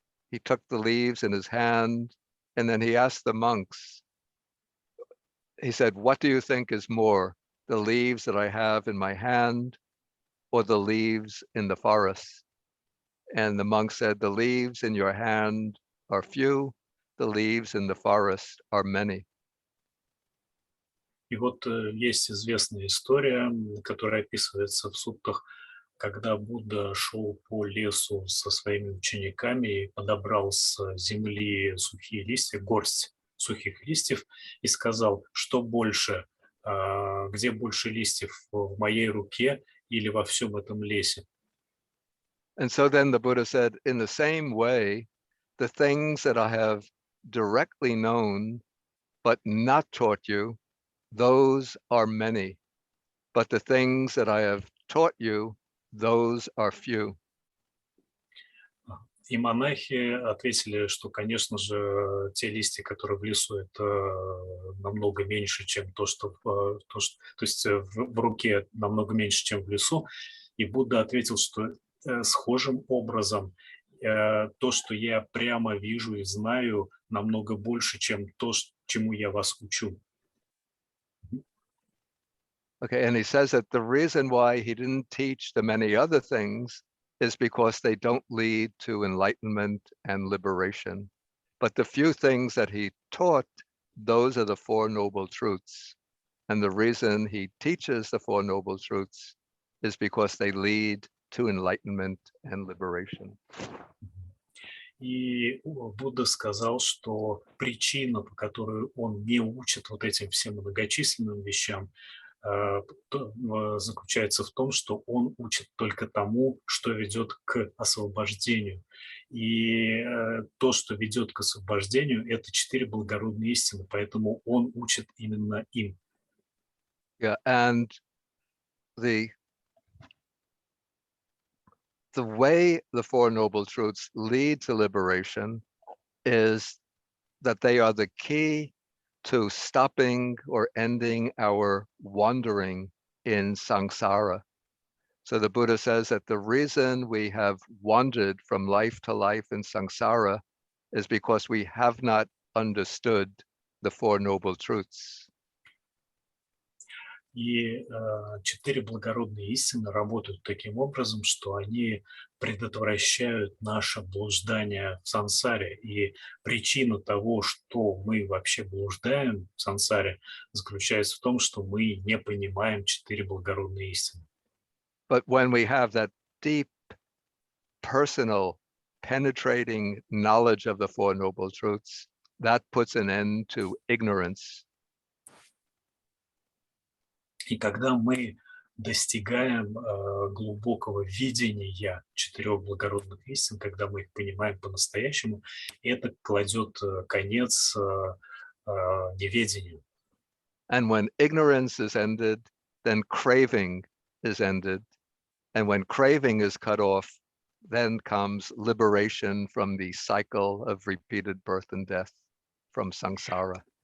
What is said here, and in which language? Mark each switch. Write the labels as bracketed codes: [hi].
[en] He took the leaves in his hand, and then he asked the monks, he said, "What do you think is more, the leaves that I have in my hand or the leaves in the forest?" And the monk said, "The leaves in your hand are few, the leaves in the forest are many." [ru] И вот есть известная история, которая описывается в суттах, когда Будда шел по лесу со своими учениками и подобрал с земли сухие листья, горсть сухих листьев, и сказал, что больше, где больше листьев, в моей руке или во всем этом лесе. [en] And so then the Buddha said, in the same way, the things that I have directly known but not taught you, those are many. But the things that I have taught you, those are few. [ru] И монахи ответили, что, конечно же, те листья, которые в лесу, это намного меньше, чем то есть в руке намного меньше, чем в лесу. И Будда ответил, что схожим образом то, что я прямо вижу и знаю, намного больше, чем то, чему я вас учу. [en] Okay, and he says that the reason why he didn't teach the many other things is because they don't lead to enlightenment and liberation. But the few things that he taught, those are the Four Noble Truths. And the reason he teaches the Four Noble Truths is because they lead to enlightenment and liberation. [ru] И Будда сказал, что причина, по которой он не учит вот этим всем многочисленным вещам, заключается в том, что он учит только тому, что ведет к освобождению. И то, что ведет к освобождению, это 4 благородные истины, поэтому он учит именно им. [en] Yeah, and the way the Four Noble Truths lead to liberation is that they are the key to stopping or ending our wandering in samsara. So the Buddha says that the reason we have wandered from life to life in samsara is because we have not understood the Four Noble Truths. [ru] И четыре благородные истины работают таким образом, что они предотвращают наше блуждание в сансаре. И причина того, что мы вообще блуждаем в сансаре, заключается в том, что мы не понимаем четыре благородные истины. [en] But when we have that deep, personal, penetrating knowledge of the Four Noble Truths, that puts an end to ignorance. [ru] И когда мы достигаем глубокого видения четырех благородных истин, когда мы их понимаем по-настоящему, это кладет конец неведению. [en] And when ignorance is ended, then craving is ended. And when craving is cut off, then comes liberation from the cycle of repeated birth and death, from samsara.